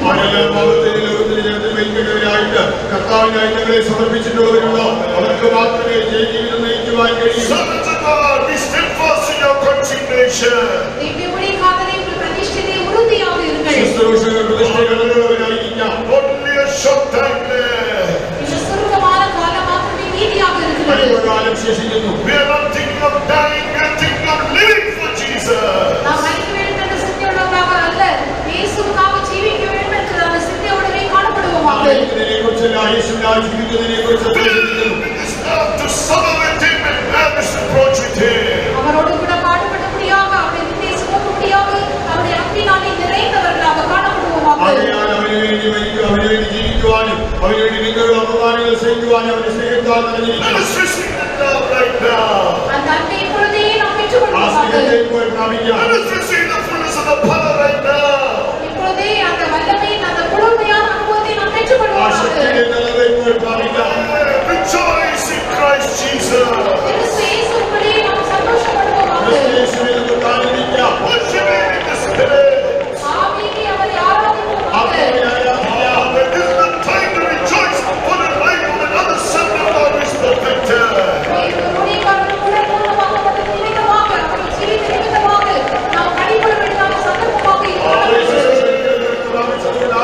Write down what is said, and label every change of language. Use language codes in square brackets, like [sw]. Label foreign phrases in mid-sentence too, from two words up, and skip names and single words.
[ml] ആരെല്ലാം പാപത്തിന്റെ ലോകത്തിന്റെ ജനത്തിൽ വഹിക്കുന്നവരായിട്ട് കർത്താവിനായി ഞങ്ങളെ സമർപ്പിച്ചിട്ടുള്ളവരുണ്ടോ അവർക്ക് മാത്രമേ ജയജീവിതം നയിക്കുവാൻ കഴിയൂ. [en] Servants of God, be steadfast in your consecration. [ta] திவ்ய மொழிக்காரரை உங்கள் பிரதிஷ்டையிலே உறுதியாக இருங்கள். [ml] ശുശ്രൂഷകൾ പ്രതിഷ്ഠകളുള്ളവരായിരിക്കാം. [en] Only a short time left. [ta] இந்த சுருக்கமான காலம் மாத்திரமே மீதியாக இருக்கிறது. [ml] അല്പകാലം ശേഷിക്കുന്നു. [en] We are not thinking of dying, we are thinking of living for Jesus. [ta] நாம் மறிக்க வேண்டும் என்ற சிந்தையுள்ளவர்களாக அல்ல, இயேசுவுக்காக ஜீவிக்க வேண்டும் என்ற அந்த சிந்தையோடவே காணப்படுவோமாக. [ml] യേശുവിനെക്കുറിച്ചല്ല, യേശുവിനായി ജീവിക്കുന്നതിനെക്കുറിച്ച് ചിന്തിക്കുന്നു. [en] It is not to suffer with Him and have this approach with Him. [ta] அவரோடு கூட பாடுபடும்படியாக அவருடைய நிந்தையை சுமக்கும்படியாக அவருடைய அன்பினாலே நிறைந்தவர்களாக காணப்படுவோமாக. [ml] ആകയാൽ അവന് വേണ്ടി മരിക്കും, അവന് വേണ്ടി ജീവിക്കുവാനും അവന് വേണ്ടി നിങ്ങളുടെ അപമാനങ്ങൾ സഹിക്കുവാനും അവന്റെ സ്നേഹത്താൽ [en] Let [ml] നിറഞ്ഞിരിക്കണം. [en] us receive that love right now. [ta] அந்த அன்பை இப்பொழுதே நாம் [ml] ആ [ta] பெற்றுக்கொள்வோமாக. [ml] സ്നേഹത്തെ ഇപ്പോൾ പ്രാപിക്കാം. [en] Let us receive the fullness of the power right now. [ta] இப்பொழுதே அந்த வல்லமையின் அந்த முழுமையான அனுபவத்தை நாம் [ml] ആ [ta] பெற்றுக்கொள்வோமாக. [ml] ശക്തിയുടെ നിറവെ ഇപ്പോൾ പ്രാപിക്കാം. [en] Rejoice in Christ Jesus. [ta] கிறிஸ்து இயேசுவுக்குள்ளே நாம் சந்தோஷப்படுவோமாக. [ml] ക്രിസ്തു യേശുവിൽ നമുക്ക് ആനന്ദിക്കാം. [en] Worship Him in the Spirit. [ta] ஆவியிலே அவரை ஆராதிப்போமாக. [ml] ആത്മാവിൽ ആരാധിക്കാം. [en] That is the time to rejoice for the life of another son of God is perfected. [ta] ஊழியக்காரர்கள் கூட பூர்ணமாக்கப்பட்ட நிமித்தமாக அவர்கள் ஜீவித்த நிமித்தமாக நாம் கடிபட வேண்டிய சந்தர்ப்பமாக இருக்கிறது.